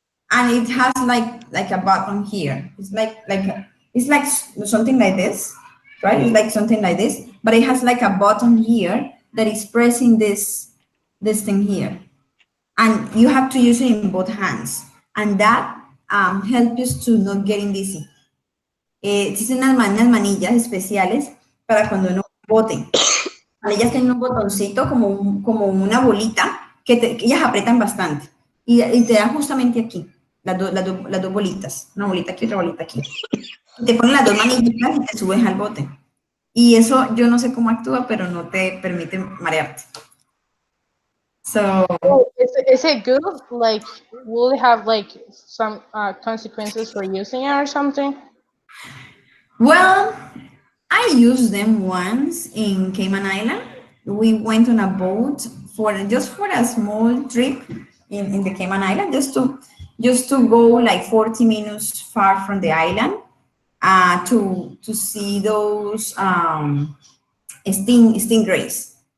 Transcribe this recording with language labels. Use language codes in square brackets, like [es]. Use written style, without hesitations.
[en] and it has like a button here. It's like something like this, right? It's like something like this, but it has like a button here that is pressing this thing here, and you have to use it in both hands, and that helps you to not getting dizzy. [es] Existen unas manillas especiales para cuando uno bote. Ellas tienen un botoncito como una bolita que ellas aprietan bastante y te dan justamente aquí las dos bolitas, una bolita aquí, otra bolita aquí. Y te ponen las dos manillitas y te subes al bote. Y eso yo no sé cómo actúa, pero no te permite marearte. [en] So, Is it good? Like, will it have like some consequences for using it or something? well, I used them once in Cayman Island. We went on a boat for a small trip in the Cayman Island, just to go like 40 minutes far from the island, to see those stingrays.